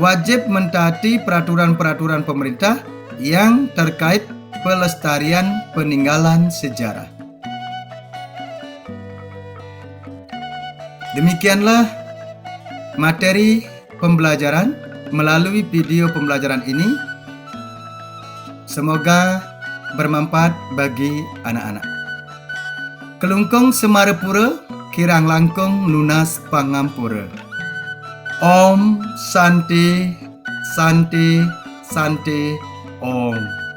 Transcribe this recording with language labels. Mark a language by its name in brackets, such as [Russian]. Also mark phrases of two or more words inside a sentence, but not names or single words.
[Indonesian] Wajib mentaati peraturan-peraturan pemerintah yang terkait pelestarian peninggalan sejarah. Demikianlah materi pembelajaran melalui video pembelajaran ini. Semoga bermanfaat bagi anak-anak. [Balinese] Kelungkung Semarepura, kirang langkung lunas pangampura. [Sanskrit] Om Shanti Shanti Shanti Om.